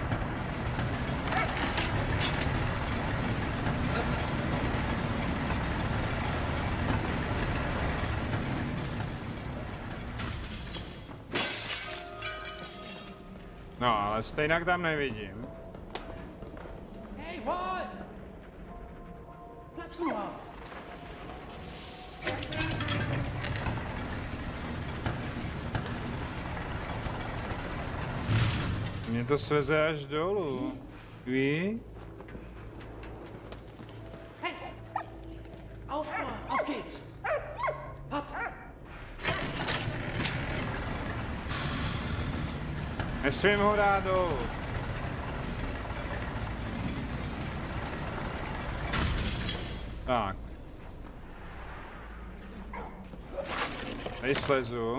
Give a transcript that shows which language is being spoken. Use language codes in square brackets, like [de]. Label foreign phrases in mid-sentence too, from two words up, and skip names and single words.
[cs] No, ale stejně tam nevidím. [en] Hey, what? [de] Bleib nur! [cs] Mě to sveze až dolů. Ví? [de] Hey! Auf, nur, auf geht's! Hopp! [cs] Nesmím ho dát dolů. Tak. Tady slezu.